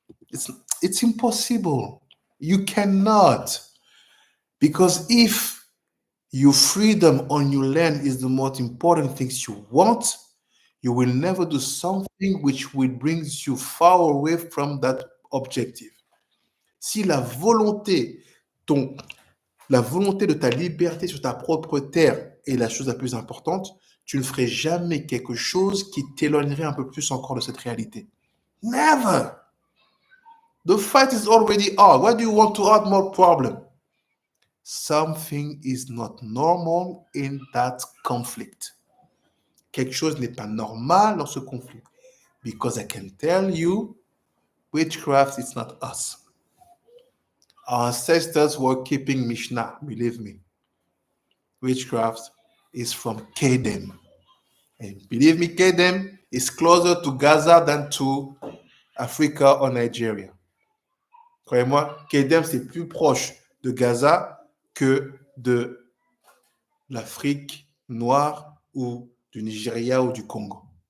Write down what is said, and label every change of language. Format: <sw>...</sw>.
<en>It's, it's impossible. You cannot. Because if your freedom on your land is the most important things you want, you will never do something which will bring you far away from that objective.</en> <fr>Si la volonté de ta liberté sur ta propre terre est la chose la plus importante, tu ne ferais jamais quelque chose qui t'éloignerait un peu plus encore de cette réalité.</fr> <en>Never! The fight is already hard. Why do you want to add more problem? Something is not normal in that conflict.</en> <fr>Quelque chose n'est pas normal dans ce conflit.</fr> <en>Because I can tell you, witchcraft is not us. Our ancestors were keeping Mishnah, believe me. Witchcraft is from Kedem. And believe me, Kedem is closer to Gaza than to Africa or Nigeria.</en> <fr>Croyez-moi, Kedem, c'est plus proche de Gaza que de l'Afrique noire ou du Nigeria ou du Congo.</fr>